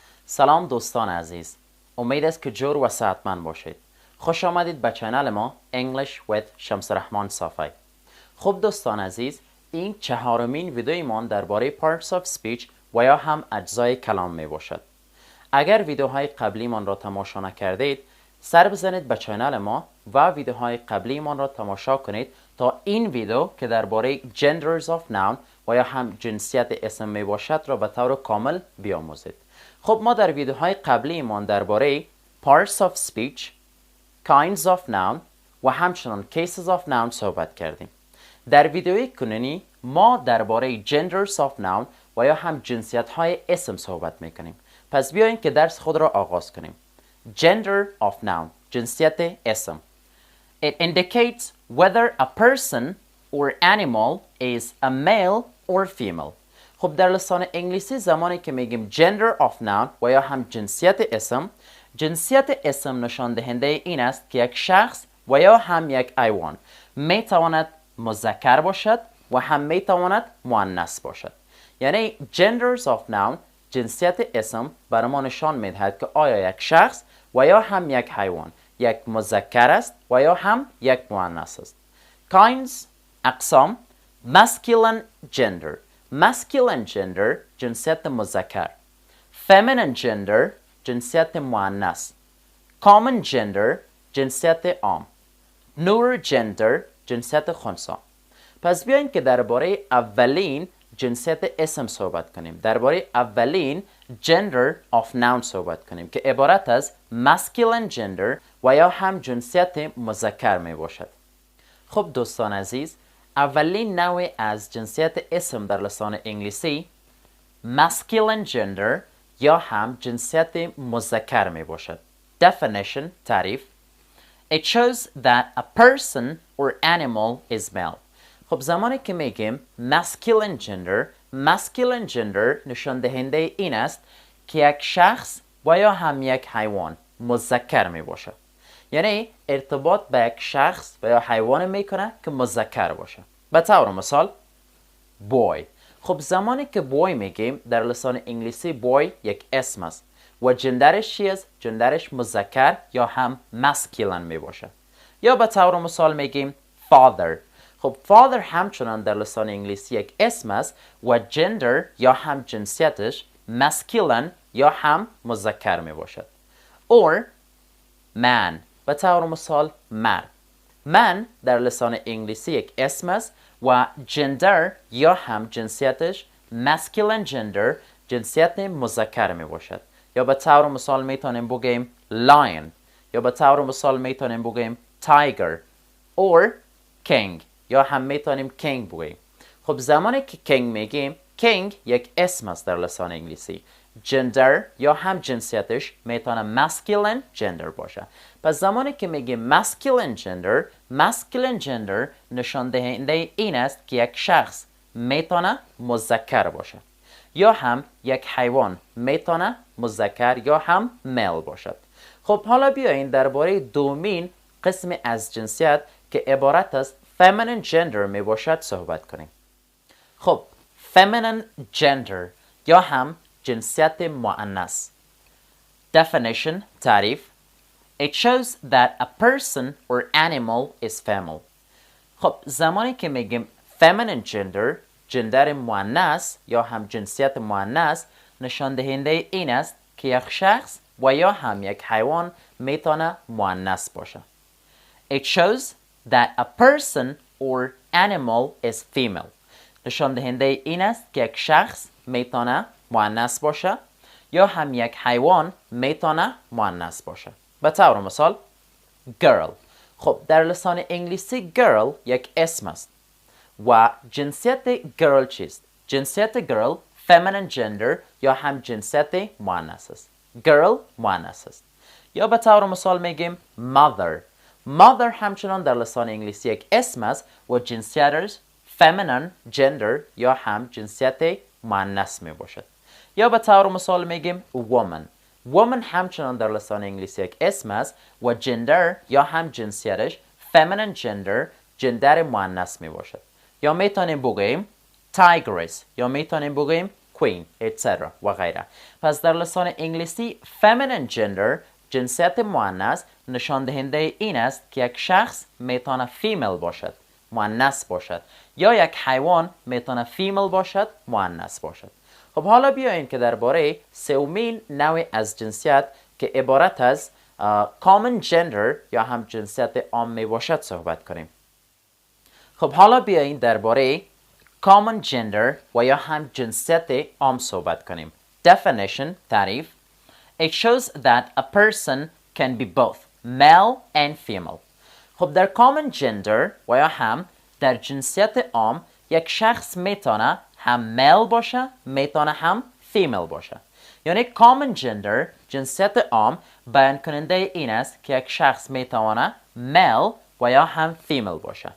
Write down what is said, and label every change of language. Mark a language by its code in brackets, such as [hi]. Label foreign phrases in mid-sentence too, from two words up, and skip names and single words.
[fa] سلام دوستان عزیز، امید است که جور و صحتمند باشید. خوش آمدید به چینل ما [en] English with [fa] شمس رحمان صافی. خب دوستان عزیز، این چهارمین ویدیویمان درباره [en] parts of speech [fa] و یا هم اجزای کلام می باشد. اگر ویدیوهای قبلی من را تماشا نکردید، سر بزنید به چینل ما و ویدیوهای قبلی من را تماشا کنید تا این ویدیو که درباره [en] genders of noun [fa] و یا هم جنسیت اسم می باشد را به طور کامل بیاموزید. خب ما در ویدیوهای قبلی ما درباره [en] parts of speech، kinds of noun [fa] و همچنان [en] cases of noun [fa] صحبت کردیم. در ویدیوی کنونی ما درباره [en] genders of noun [fa] و یا هم جنسیت های اسم صحبت میکنیم. پس بیاییم که درس خود را آغاز کنیم. [en] Gender of noun، [fa] جنسیت اسم. [en] It indicates whether a person or animal is a male or female. [fa] خب در لسان انگلیسی زمانی که میگیم [en] gender of noun [fa] و یا هم جنسیت اسم نشان دهنده این است که یک شخص و یا هم یک حیوان میتواند مذکر باشد و هم میتواند مؤنث باشد. یعنی [en] genders of noun، [fa] جنسیت اسم، بر ما نشان میدهد که آیا یک شخص و یا هم یک حیوان یک مذکر است و یا هم یک مؤنث است. [en] kinds، اقسام. masculine gender، [fa] جنسیت مذکر. [en] feminine gender، [fa] جنسیت مؤنث. [en] common gender، [fa] جنسیت عام. [en] neuter gender، [fa] جنسیت خنثی. پس بیاییم که درباره اولین جنسیت اسم صحبت کنیم. درباره اولین [en] gender of noun [fa] صحبت کنیم که عبارت از [en] masculine gender [fa] و یا هم جنسیت مذکر می باشد. خب دوستان عزیز، اولین نوع از جنسیت اسم در لسان انگلیسی [en] masculine gender [fa] یا هم جنسیت مذکر می باشد. [en] Definition، تعریف. It shows that a person or animal is male. [fa] خب زمانی که میگیم [en] masculine gender [fa] نشان دهنده این است که یک شخص و یا هم یک حیوان مذکر می باشد. یعنی ارتباط به یک شخص و یا حیوان میکنه که مذکر باشه. به طور مثال boy. خب زمانی که boy میگیم در لسان انگلیسی boy یک اسم است و جندرش چی است؟ جندرش مذکر یا هم masculine می باشه. یا به طور مثال میگیم father. خب father همچنان در لسان انگلیسی یک اسم است و جندر یا هم جنسیتش masculine یا هم مذکر می باشد. [en] or man، [fa] به طور مثال مرد. من در لسان انگلیسی یک اسم است و جندر یا هم جنسیتش [en] masculine gender، [fa] جنسیت مذکر می باشد. یا به طور مثال میتونیم بگیم lion، یا به طور مثال میتونیم بگیم [en] tiger or king، [fa] یا هم میتونیم king بگیم. خب زمانی که king میگیم، king یک اسم است در لسان انگلیسی. جندر یا هم جنسیتش میتونه [en] masculine gender [fa] باشه. پس زمانی که میگیم [en] masculine gender [fa] نشان دهنده این است که یک شخص میتونه مذکر باشه یا هم یک حیوان میتونه مذکر یا هم male باشد. خب حالا بیایید درباره دومین قسم از جنسیت که عبارت از [en] feminine gender [fa] می باشد صحبت کنیم. خب [en] feminine gender [fa] یا هم جنسیت مؤنث. [en] Definition، تعریف. It shows that a person or animal is female. [fa] خب زمانی که میگیم [en] feminine gender، [fa] جندر مؤنث یا هم جنسیت مؤنث، نشان دهنده این است که یک شخص و یا هم یک حیوان میتونه مؤنث باشه. [en] It shows that a person or animal is female. [fa] نشان دهنده این است که یک شخص میتونه مؤنث باشه یا هم یک حیوان میتونه مؤنث باشه. به طور مثال girl. خب در لسان انگلیسی girl یک اسم است و جنسیت girl چیست؟ جنسیت [en] girl feminine gender [fa] یا هم جنسیت مؤنث است. girl مؤنث است. یا به طور مثال میگیم mother همچنان در لسان انگلیسی یک اسم است و جنسیتش [en] feminine gender [fa] یا هم جنسیت مؤنث می باشد. یا به طور مثال میگیم woman همچنان در لسان انگلیسی یک اسم است و جندر یا هم جنسیتش [en] feminine gender، [fa] جندر مؤنث می باشد. یا میتونیم بگیم tigress یا میتونیم بگیم [en] queen etc. [fa] و غیره. پس در لسان انگلیسی [en] feminine gender [fa] جنسیت مؤنث نشان دهنده این است که یک شخص میتونه فیمیل باشد، مؤنث باشد، یا یک حیوان میتونه فیمیل باشد، مؤنث باشد. خب حالا بیاییم که درباره سومین نوع از جنسیت که عبارت از [en] common gender [fa] یا هم جنسیت عام می باشد صحبت کنیم. خب حالا بیاییم درباره [en] common gender [fa] و یا هم جنسیت عام صحبت کنیم. [en] Definition تعریف: It shows that a person can be both male and female. [fa] خب در [en] common gender [fa] و یا هم در جنسیت عام یک شخص میتونه هم male باشه، میتونه هم female باشه. یعنی [en] common gender [fa] جنسیت عام بیان کننده این است که یک شخص میتونه male و یا هم female باشه.